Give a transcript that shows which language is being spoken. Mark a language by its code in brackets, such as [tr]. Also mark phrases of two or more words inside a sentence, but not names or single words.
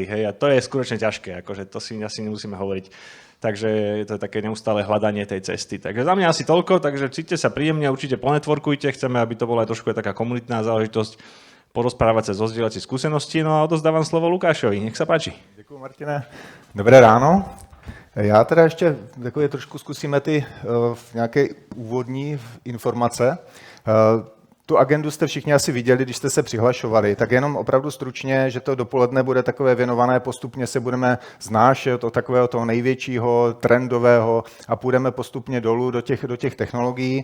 [sk] Hej, a to je skutočne ťažké, akože to si asi nemusíme hovoriť. Takže to je také neustále hľadanie tej cesty. Takže za mňa asi toľko, takže cíťte sa príjemne, určite ponetworkujte, chceme, aby to bola aj trošku taká komunitná záležitosť, porozprávať sa, zozdieľať si skúsenosti. No a odozdávam slovo Lukášovi, nech sa páči. [cs] Děkuji, Martine. Dobré ráno. Já teda ještě takové trošku zkusíme ty nějaké úvodní informace. Tu agendu jste všichni asi viděli, když jste se přihlašovali, tak jenom opravdu stručně, že to dopoledne bude takové věnované, postupně se budeme znášet od takového toho největšího, trendového a půjdeme postupně dolů do těch technologií.